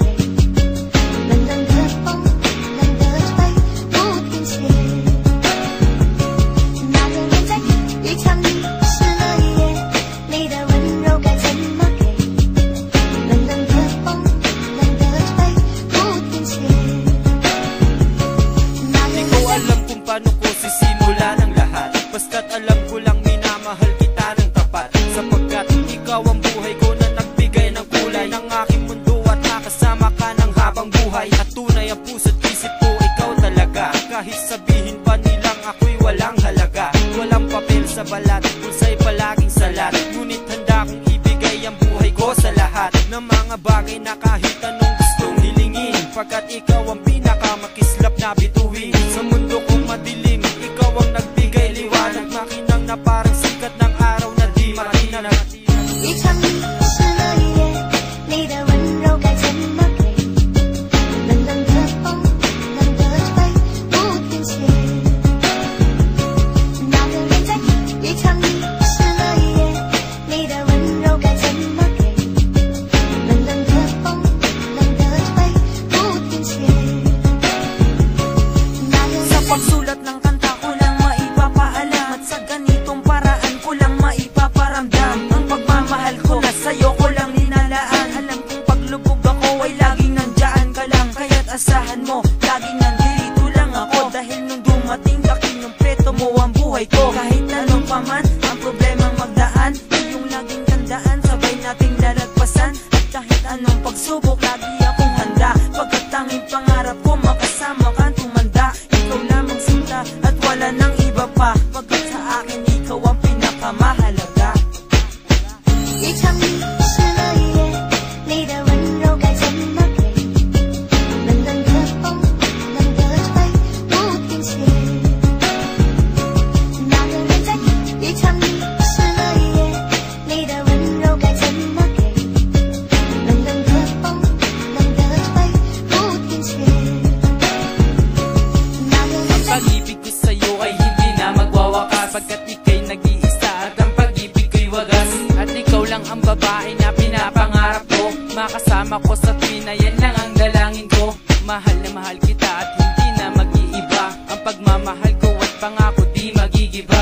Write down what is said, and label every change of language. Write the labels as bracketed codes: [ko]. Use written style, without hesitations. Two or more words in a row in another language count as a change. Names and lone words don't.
[zh] 冷冷的风，冷的吹，不停歇。那个人在一场雨湿了一夜，你的温柔该怎么给？冷冷的风，冷的吹，不停歇。 [tl] Di ko alam kung paano ko sisimula ng lahat, basta't alam ko lang minamahal kita ng tapat. Sapagkat ikaw ang buhay ko na nagbigay ng kulay ng aking mundo at nakasama ka ng habang buhay. At tunay ang puso't isip ko, ikaw talaga. Kahit sabihin pa nilang ako'y walang halaga, walang papel sa balat, pulsa'y palaging salat. Ngunit handa kong ibigay ang buhay ko sa lahat ng mga bagay na kahit anong gustong hilingin, pagkat ikaw ang pinakamakislap na bituin. Sa mundo kong madilim, ikaw ang nagbigay liwanag, makinang na parang sikat ng araw na di matinag. [zh] 一场雨湿了一夜，你的温柔该怎么给？冷冷的风，冷的吹，不停歇。那个人在一场雨湿了一夜，你的温柔该怎么给？冷冷的风，冷的吹，不停歇。 [tl] Sa pagsulat ng kanta ko lang maipapaalam, at sa ganitong paraan ko lang maipaparamdam ang pagmamahal ko na sa'yo ko lang ninalaan. Alam kong paglubog ako ay laging nandyan ka lang, kaya't asahan mo laging nandito lang ako. Dahil nung dumating ka, kinumpleto mo ang buhay ko. Kahit anong paman ang problemang magdaan, yung laging tandaan, sabay nating lalagpasan. At kahit anong pagsubok, lagi akong handa, pagkat tanging pangarap ko makasama kang tumanda. Ikaw lamang sinta at wala nang iba pa, pagkat sa akin ikaw ang pinakamahalaga. [zh] 一场雨湿了一夜，你的温柔该怎么给？冷冷的风，冷的吹，不停歇。那个人在一场雨湿了一夜，你的温柔该怎么给？冷冷的风，冷的吹，不停歇。那个人在 [tl] Pag-ibig ko sa'yo ay hindi na magwawakas, pagkat ika'y nag-iisa at ang pag-ibig ko'y wagas. At ikaw lang ang babae na pinapangarap ko, makasama ko sa tuwina, yan lang ang dalangin ko. Mahal na mahal kita at hindi na mag-iiba, ang pagmamahal ko at pangako di magigiba.